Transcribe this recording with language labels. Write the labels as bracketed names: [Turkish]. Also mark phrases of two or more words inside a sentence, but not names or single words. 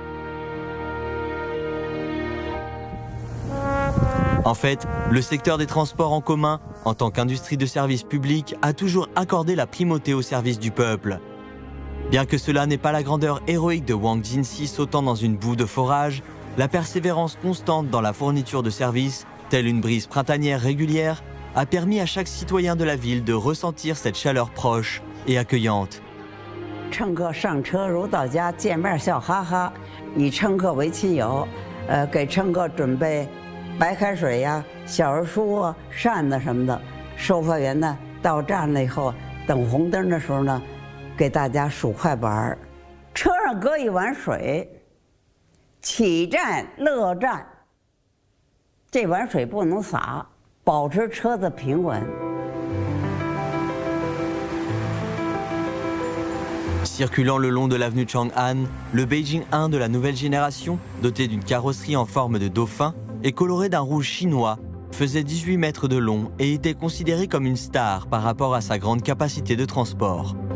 [French] En fait, le secteur des transports en commun, en tant qu'industrie de service public, a toujours accordé la primauté au service du peuple. Bien que cela n'ait pas la grandeur héroïque de Wang Jinxi sautant dans une boue de forage, la persévérance constante dans la fourniture de services, telle une brise printanière régulière, a permis à chaque citoyen de la ville de ressentir cette chaleur proche et accueillante. [Chinese] 乘客上车如到家，见面笑哈哈，以乘客为亲友，给乘客准备 白开水呀、小人书啊、扇子什么的，售票员呢到站了以后，等红灯的时候呢，给大家数快板，车上搁一碗水，起站落站，这碗水不能洒，保持车子平稳。 [French] Circulant le long de l'avenue Chang'an, le Beijing 1 de la nouvelle génération, doté d'une carrosserie en forme de dauphin et coloré d'un rouge chinois, faisait 18 mètres de long et était considéré comme une star par rapport à sa grande capacité de transport.